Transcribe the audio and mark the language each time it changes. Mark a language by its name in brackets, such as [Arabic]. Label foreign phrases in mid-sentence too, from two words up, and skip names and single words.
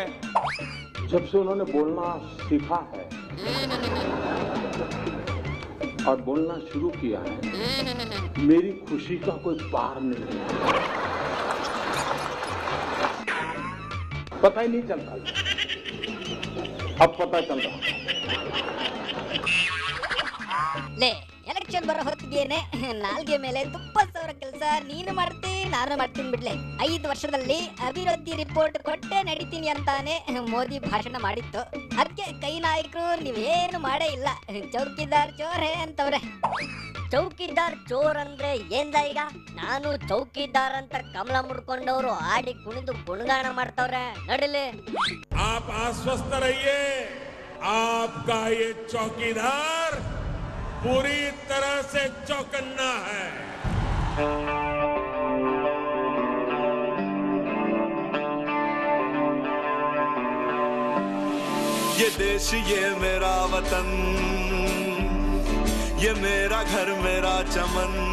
[Hindi] जब से उन्होंने बोलना सीखा है और बोलना शुरू किया है, मेरी खुशी का कोई पार नहीं है। पता ही नहीं चलता, अब पता चल रहा। [Kannada] ಲೇ ಎಲೆಕ್ಷನ್ ಬರೋ ಹೊತ್ತಿಗೆನೆ ನಾಲ್ಗೆ ಮೇಲೆ ತುಪ್ಪ ಸಾವಿರ ಕೆಲಸ ನೀನು ಮಾಡ್ತಿ ನಾನು ಮಾಡ್ತೀನಿ ಬಿಡ್ಲೆ. 5 ವರ್ಷದಲ್ಲಿ ಅಭಿವೃದ್ಧಿ ರಿಪೋರ್ಟ್ ಕೊಟ್ಟೆ ನಡೀತೀನಿ ಅಂತಾನೆ ಮೋದಿ ಭಾಷಣ ಮಾಡಿತ್ತು. ಅದಕ್ಕೆ ಕೈ ನಾಯಕರು ನೀವೇನು ಮಾಡೇ ಇಲ್ಲ, [Hindi] चौकीदार चोर है [Kannada] ಅಂತವ್ರೆ. [Hindi] चौकीदार चोर [Kannada] ಅಂದ್ರೆ ಏನ್ದ ಈಗ? ನಾನು ಚೌಕಿದಾರ್ ಅಂತ ಕಮಲ ಮುಡ್ಕೊಂಡವ್ರು ಆಡಿ ಕುಣಿದು ಗುಣಗಾನ ಮಾಡ್ತವ್ರೆ ನಡಿಲಿ. [Hindi] आप आश्वस्त रहिए, आपका ये चौकीदार पूरी तरह से चौकन्ना है। ये देश ये मेरा वतन, ये मेरा घर मेरा चमन।